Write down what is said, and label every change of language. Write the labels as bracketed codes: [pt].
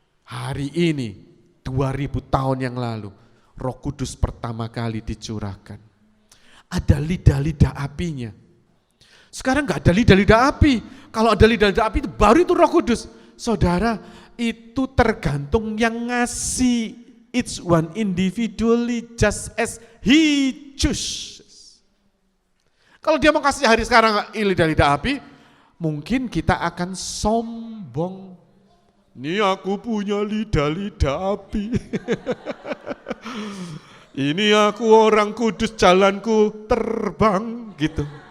[id] Hari ini, 2000 tahun yang lalu, Roh Kudus pertama kali dicurahkan. Ada lidah-lidah apinya. Sekarang enggak ada lidah-lidah api. Kalau ada lidah-lidah api itu baru itu Roh Kudus. Saudara, itu tergantung yang ngasih. [en] Each one individually just as he chooses. [id] Kalau dia mau kasih hari sekarang lidah-lidah api, mungkin kita akan sombong. Ini aku punya lidah-lidah api. Ini aku orang kudus, jalanku terbang gitu.